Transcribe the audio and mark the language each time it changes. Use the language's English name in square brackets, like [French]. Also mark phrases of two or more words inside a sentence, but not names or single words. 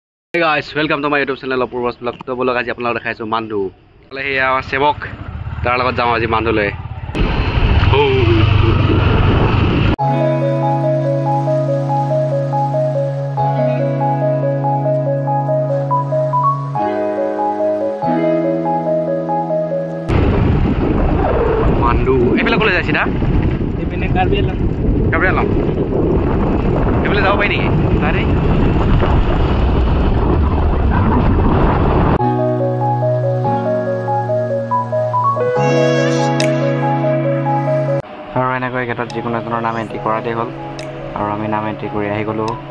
[English] Hey guys, welcome to my YouTube channel Apurva's Vlog. [Assamese] তো বলক আজি আপোনালোক দেখুৱাইছোঁ মাণ্ডু। বোলে হেয়া আমাৰ চেবক তাৰ লগত যাম আজি মাণ্ডুলৈ. Mandu. এবেলে ক'লৈ যাইছি না? এবেলে কাৰ্বি আলাম. কাৰ্বি আলাম। এবেলে যাব পাই নেকি? নাৰে. আৰু এনেকৈ গেটত যিকোনো এজনৰ নাম এণ্ট্ৰি কৰাতেই হ'ল আৰু আমি নাম এণ্ট্ৰি কৰি আহি গ'লো।